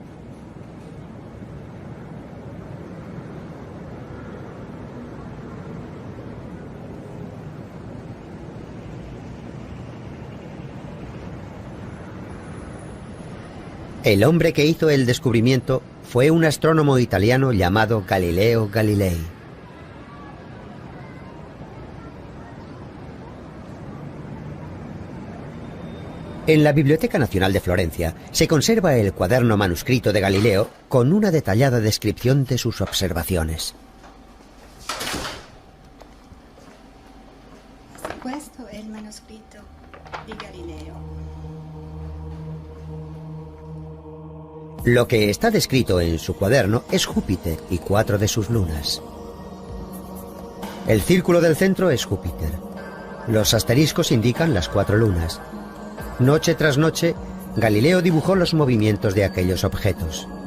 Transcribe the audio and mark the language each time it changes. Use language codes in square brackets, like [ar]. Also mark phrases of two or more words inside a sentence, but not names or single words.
[es] El hombre que hizo el descubrimiento fue un astrónomo italiano llamado Galileo Galilei. En la Biblioteca Nacional de Florencia se conserva el cuaderno manuscrito de Galileo con una detallada descripción de sus observaciones. [it] Questo è il manoscritto di Galileo. [es] Lo que está descrito en su cuaderno es Júpiter y 4 de sus lunas. El círculo del centro es Júpiter. Los asteriscos indican las 4 lunas. Noche tras noche, Galileo dibujó los movimientos de aquellos objetos.